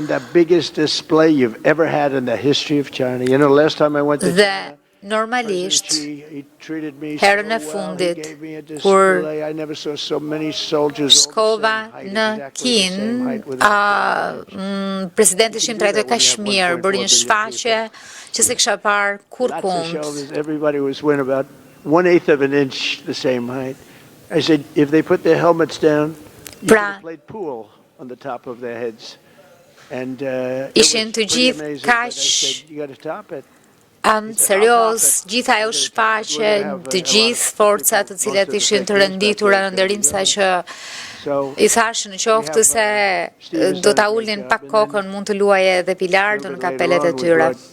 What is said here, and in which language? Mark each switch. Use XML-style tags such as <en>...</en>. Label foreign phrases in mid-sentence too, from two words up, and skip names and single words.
<sq>Dhe normalisht, herën e fundit, kur shkova në Kinë, presidenti Xi më trajtoi kaq mirë, bëri një shfaqje që se kisha parë kurkund.</sq> <en>Everybody was within about 1/8 of an inch the same height. I said, if they put their helmets down, you could have played pool on the top of their heads. And</en> <sq>ishin të gjithë kaq serios, gjitha ajo shfaqje, të gjithë forcat të cilat ishin të renditura në nderim, saqë i thashë në qoftë se do ta ulnin pak kokën, mund të luaje edhe Pilardo në kapelet e tyre.</sq>